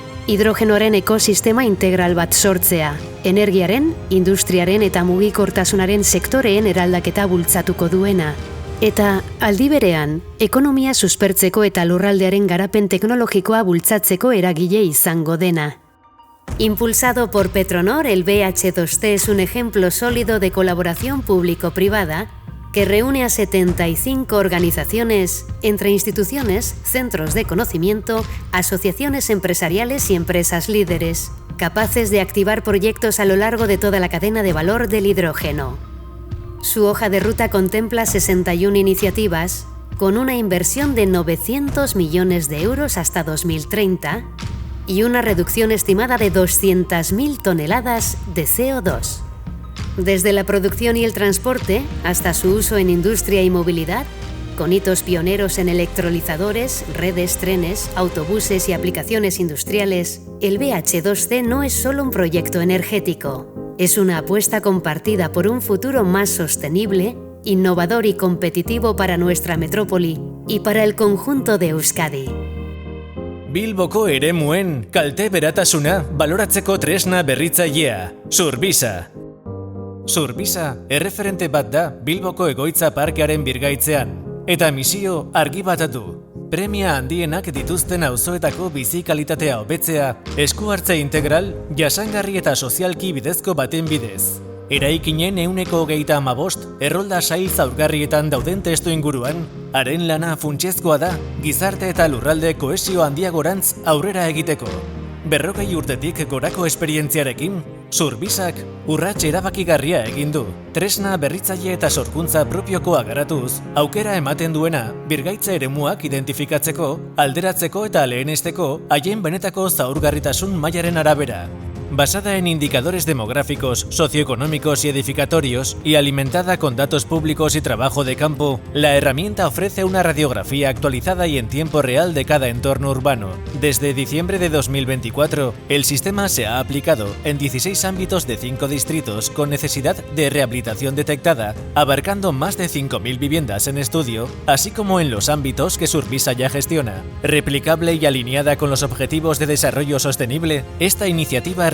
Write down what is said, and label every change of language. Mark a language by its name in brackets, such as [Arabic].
[Basque] Hidrogenoaren ekosistema integral bat sortzea, energiaren, industriaren eta mugikortasunaren sektoreen eraldaketa bultzatuko duena. Eta, aldi berean, ekonomia suspertzeko eta lurraldearen garapen teknologikoa bultzatzeko eragile izango dena. [Spanish] Impulsado por Petronor, el BH2C es un ejemplo sólido de colaboración público-privada que reúne a 75 organizaciones, entre instituciones, centros de conocimiento, asociaciones empresariales y empresas líderes, capaces de activar proyectos a lo largo de toda la cadena de valor del hidrógeno. Su hoja de ruta contempla 61 iniciativas, con una inversión de 900 millones de euros hasta 2030 y una reducción estimada de 200.000 toneladas de CO2. Desde la producción y el transporte hasta su uso en industria y movilidad, con hitos pioneros en electrolizadores, redes, trenes, autobuses y aplicaciones industriales, el BH2C no es solo un proyecto energético, es una apuesta compartida por un futuro más sostenible, innovador y competitivo para nuestra metrópoli y para el conjunto de Euskadi. [Basque] Bilboko eremuen kalte beratasuna baloratzeko tresna berritzailea, Surbisa. Surbisa erreferente bat da Bilboko egoitza parkearen birgaitzean, eta misio argi bat du. Premia handienak dituzten auzoetako bizi kalitatea hobetzea, esku hartze integral, jasangarri eta sozialki bidezko baten bidez. Eraikinen 125 errolda sail zaurgarrietan dauden testu inguruan, haren lana funtsezkoa da gizarte eta lurralde kohesio handiagorantz aurrera egiteko. 40 urtetik gorako esperientziarekin, Surbisak urrats erabakigarria egin du. Tresna berritzaile eta sorkuntza propiokoa garatuz, aukera ematen duena birgaitze eremuak identifikatzeko, alderatzeko eta lehenesteko haien benetako zaurgarritasun mailaren arabera. [Spanish] Basada en indicadores demográficos, socioeconómicos y edificatorios y alimentada con datos públicos y trabajo de campo, la herramienta ofrece una radiografía actualizada y en tiempo real de cada entorno urbano. Desde diciembre de 2024, el sistema se ha aplicado en 16 ámbitos de 5 distritos con necesidad de rehabilitación detectada, abarcando más de 5.000 viviendas en estudio, así como en los ámbitos que Surbisa ya gestiona. Replicable y alineada con los objetivos de desarrollo sostenible, esta iniciativa